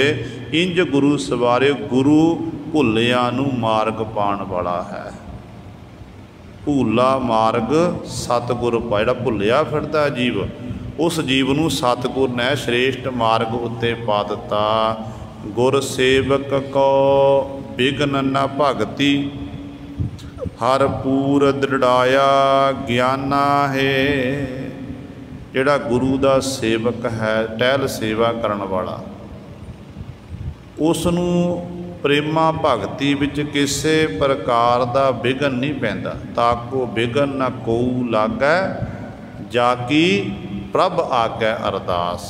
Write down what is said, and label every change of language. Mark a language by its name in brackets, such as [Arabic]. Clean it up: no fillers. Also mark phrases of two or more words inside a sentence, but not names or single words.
[Punjabi] ਇੰਜ ਗੁਰੂ ਸਵਾਰੇ, ਗੁਰੂ ਭੁੱਲਿਆਂ ਨੂੰ ਮਾਰਗ ਪਾਉਣ ਵਾਲਾ ਹੈ। ਭੂਲਾ ਮਾਰਗਿ ਸਤਿਗੁਰਿ ਪਾਇਆ, ਜਿਹੜਾ ਭੁੱਲਿਆ ਫਿਰਦਾ ਜੀਵ, ਉਸ ਜੀਵ ਨੂੰ ਸਤਿਗੁਰ ਨੇ ਸ੍ਰੇਸ਼ਟ ਮਾਰਗ ਉੱਤੇ ਪਾ ਦਿੱਤਾ। ਗੁਰ ਸੇਵਕ ਕਉ ਬਿਘਨੁ ਨ ਭਗਤੀ, ਹਰਿ ਪੂਰ ਦ੍ਰਿੜਾਇਆ ਗਿਆਨਾ ਹੈ। ਜਿਹੜਾ ਗੁਰੂ ਕਾ ਸੇਵਕ ਹੈ, ਟਹਿਲ ਸੇਵਾ ਕਰਨ ਵਾਲਾ, ਉਸਨੂੰ ਪ੍ਰੇਮਾ ਭਗਤੀ ਵਿੱਚ ਕਿਸੀ ਪ੍ਰਕਾਰ ਕਾ ਵਿਘਨ ਨਹੀਂ ਪੈਂਦਾ। ਤਾ ਕਉ ਬਿਘਨੁ ਨ ਕੋਊ ਲਾਗੈ, ਜਾ ਕੀ ਪ੍ਰਭ ਆਗੈ ਅਰਦਾਸਿ।